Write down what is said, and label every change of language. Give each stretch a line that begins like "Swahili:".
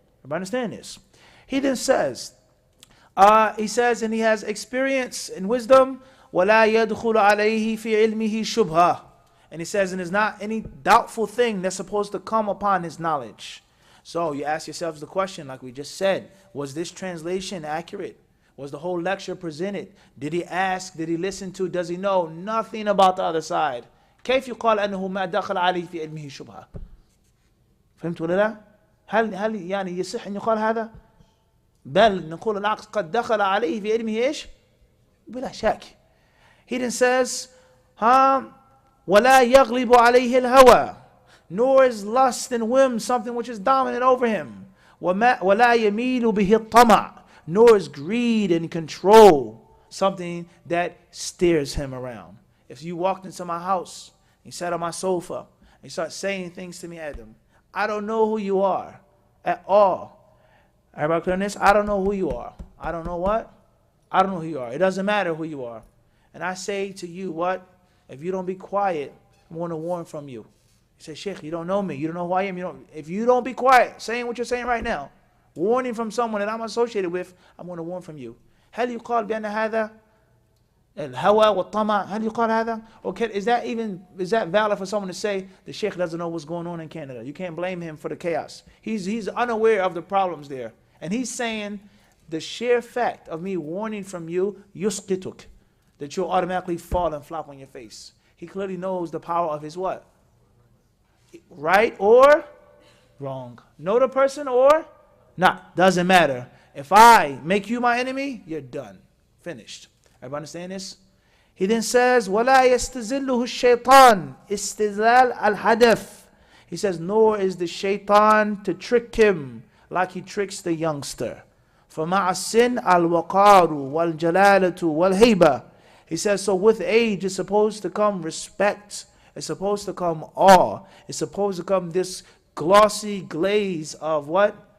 English: Everybody understand this? He then says, and he has experience and wisdom,
Arabic: وَلَا يَدْخُلُ عَلَيْهِ فِي عِلْمِهِ شُبْهَةً.
English: And he says, and there's not any doubtful thing that's supposed to come upon his knowledge. So you ask yourselves the question, like we just said, was this translation accurate? Was the whole lecture presented? Did he ask? Did he listen to? Does he know nothing about the other side?
Arabic: كيف يقال أنه ما دخل عليه في علمه شبهة؟ فهمت ولا لا؟ هل يعني يصح أن يقال هذا؟ بل نقول العكس قد دخل عليه في علمه إيش؟ بلا شك.
English: He then says,
Arabic: ولا يغلب عليه الهوى,
English: nor is lust and whim something which is dominant over him.
Arabic: ولا يميل به الطمع,
English: nor is greed and control something that steers him around. If you walked into my house, you sat on my sofa, and you start saying things to me, Adam, I don't know who you are at all. Everybody clear on this? I don't know who you are. I don't know what? I don't know who you are. It doesn't matter who you are. And I say to you, what? If you don't be quiet, I want to warn from you. He said, Sheikh, you don't know me. You don't know who I am. If you don't be quiet, saying what you're saying right now, warning from someone that I'm associated with, I'm going to warn from you.
Arabic: هل يقال بأن هذا الهوى والطمع هل يقال هذا?
English: Or is that valid for someone to say the Sheikh doesn't know what's going on in Canada? You can't blame him for the chaos. He's unaware of the problems there. And he's saying the sheer fact of me warning from you, yusqituk, that you'll automatically fall and flop on your face. He clearly knows the power of his what? Right or wrong. Know the person or not. Doesn't matter. If I make you my enemy, you're done. Finished. Everybody understand this? He then says,
Arabic: وَلَا يَسْتَزِلُّهُ الشَّيْطَانِ إِسْتِزْلَالَ الْحَدَثِ.
English: He says, nor is the shaitan to trick him like he tricks the youngster.
Arabic: فَمَعَ السِّنْ الْوَقَارُ وَالْجَلَالَةُ وَالْهَيْبَةُ.
English: He says, so with age is supposed to come respect. It's supposed to come awe. It's supposed to come this glossy glaze of what?